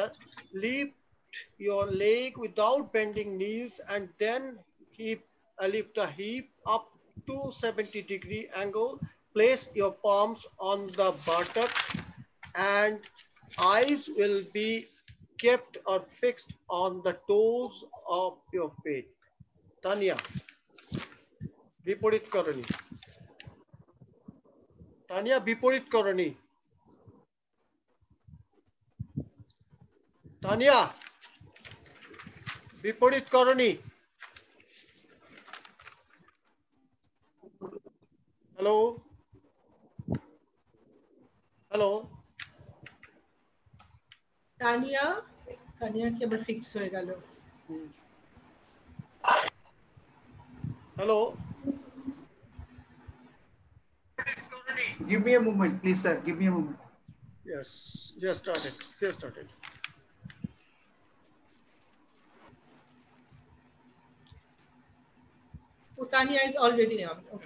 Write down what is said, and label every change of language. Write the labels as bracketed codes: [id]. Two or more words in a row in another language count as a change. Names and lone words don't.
[en] Lift your leg without bending knees, and then lift the hip up to 70-degree angle. Place your palms on the buttock, and eyes will be kept or fixed on the toes of your feet. Tanya, Viparit Karani. Tanya, Viparit Karani. Tanya, Viparit Karani. Hello? Hello? [bn] তানিয়া কি আবার ফিক্স হয়ে গেল [en] Hello. Give me a moment, please, sir. Give me a moment. Yes, just started. Just started. Utania is already on. Okay.